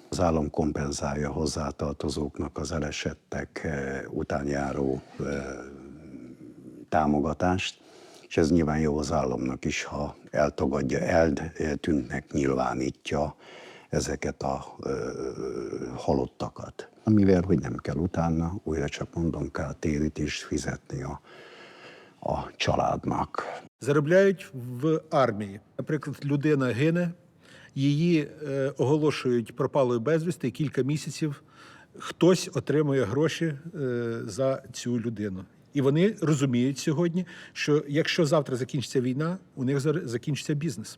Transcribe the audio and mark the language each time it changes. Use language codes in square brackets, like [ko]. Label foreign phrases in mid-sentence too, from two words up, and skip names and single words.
[hu] Az állam kompenzálja hozzátartozóknak az elesettek után járó támogatást, és ez nyilván jó az államnak is, ha eltagadja, eltűntnek nyilvánítja ezeket a halottakat. Amivel, hogy nem kell utána, újra csak mondom, kell térítést fizetni a családnak. [uk] Заробляють в армії. Наприклад, людина гине, її оголошують пропалою безвісти, і кілька місяців хтось отримує гроші за цю людину. І вони розуміють сьогодні, що якщо завтра закінчиться війна, у них закінчиться бізнес.